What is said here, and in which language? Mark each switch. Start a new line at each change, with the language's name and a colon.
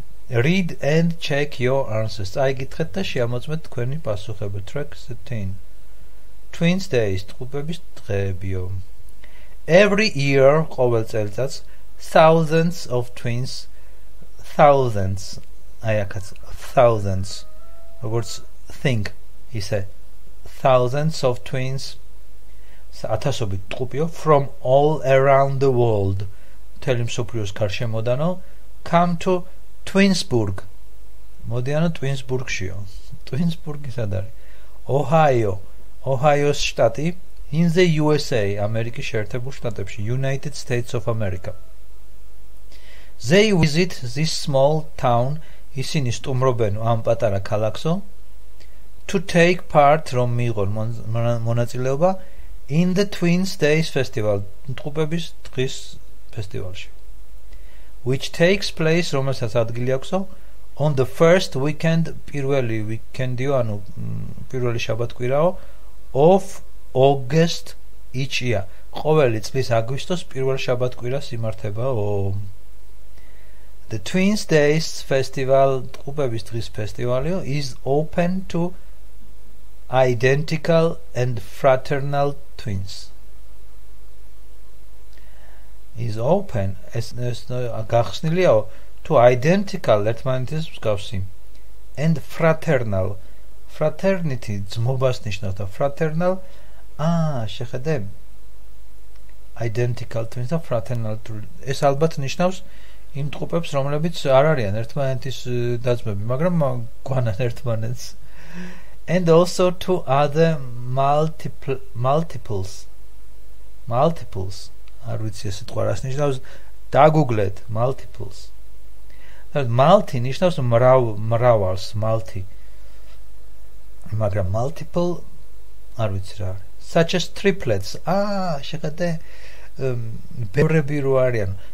English: Read and check your answers.
Georgian: Აიგითხეთ და შეამოწმეთ თქვენი პასუხები.
English: Track 13.
Georgian: Twins Days, ტყუპების დღეებიო.
English: Every year,
Georgian: ყოველ წელიწადს,
English: thousands of twins, thousands, thousands,
Georgian: როგორც
English: think,
Georgian: ისე,
English: thousands of twins,
Georgian: ათასობით ტყუპიო,
English: from all around the world,
Georgian: მთელი მსოფლიოს გარშემოდანო,
English: come to Twinsburg.
Georgian: მოდიანო Twinsburgშიო. Twinsburg სად არის?
English: Ohio's
Georgian: შტატი,
English: in the USA,
Georgian: ამერიკის შეერთებულ შტატებში,
English: United States of America. They visit this small town,
Georgian: ისინი სტუმრობენ ამ პატარა ქალაქსო,
English: to take part,
Georgian: რომ მიიღონ მონაწილეობა,
English: in the Twins Days Festival,
Georgian: ტყუპების დღის ფესტივალში,
English: which takes place,
Georgian: რომელსაც ადგილი აქვსო,
English: on the first weekend,
Georgian: პირველი weekend-იო, ანუ პირველი შაბათკვირაო,
English: of August each year.
Georgian: ყოველი წლის აგვისტოს პირველ შაბათკვირას იმართებაო.
English: The Twins Days Festival,
Georgian: ტყუპების დღის ფესტივალიო,
English: is open to identical and fraternal twins. Is open,
Georgian: ეს გახსნილიაო,
English: to identical,
Georgian: ერთმანეთის მსგავსი,
English: and fraternal, fraternity,
Georgian: ძმობას ნიშნავს და fraternal, შეხედე,
English: identical twins
Georgian: და
English: fraternal twins,
Georgian: ეს ალბათ ნიშნავს იმ ტყუპებს, რომლებიც არ არიან ერთმანეთის დაძმები, მაგრამ გვანან ერთმანეთს.
English: And also to other multiples.
Georgian: არ ვიცი ეს სიტყვა რას ნიშნავს, დაგუგლეთ, multiples. Multi ნიშნავს მრავალს, multi. მაგრამ multiple არ ვიცი რა არის.
English: Such as triplets.
Georgian: შეხედე, ბევრები რო არიან.